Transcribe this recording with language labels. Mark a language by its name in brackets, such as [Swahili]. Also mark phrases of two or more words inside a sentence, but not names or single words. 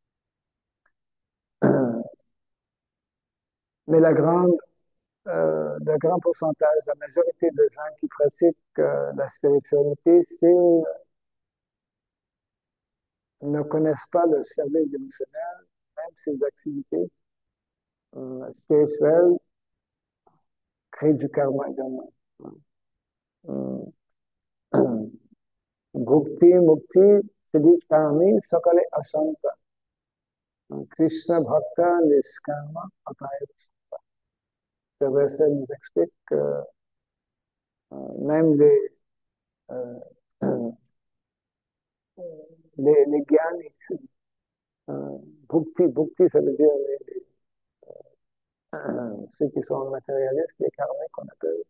[French] Mais le grand pourcentage, la majorité de gens qui pratiquent la spiritualité, ne connaissent pas le service dévotionnel, même ces activités spirituelles créent du karma également. [Bangla] ভুক্তি, মুক্তি, সিদ্ধি, কামী, সকলে অশান্ত. কৃষ্ণ ভক্ত নিষ্কাম অতএব. [French] Ce verset nous explique que même euh, les gyanis, bhukti, ça veut dire ceux qui sont matérialistes, les karmiques qu'on appelle.